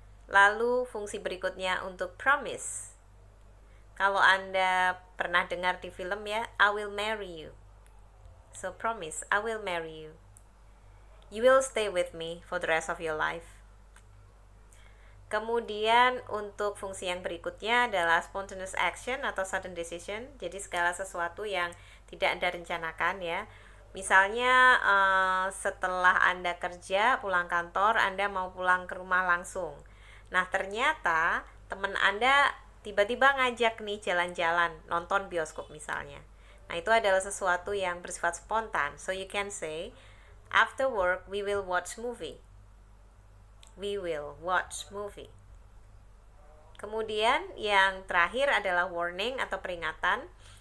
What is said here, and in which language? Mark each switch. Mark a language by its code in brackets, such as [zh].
[id] Lalu fungsi berikutnya untuk promise. Kalau Anda pernah dengar di film ya, [en] I will marry you. So promise, I will marry you. You will stay with me for the rest of your life. [id] Kemudian untuk fungsi yang berikutnya adalah spontaneous action atau sudden decision. Jadi segala sesuatu yang tidak Anda rencanakan ya. Misalnya setelah Anda kerja, pulang kantor, Anda mau pulang ke rumah langsung. Nah, ternyata teman Anda tiba-tiba ngajak nih jalan-jalan, nonton bioskop misalnya. Nah, itu adalah sesuatu yang bersifat spontan. So [en] you can say, after work we will watch movie. We will watch movie. [id] Kemudian yang terakhir adalah warning atau peringatan.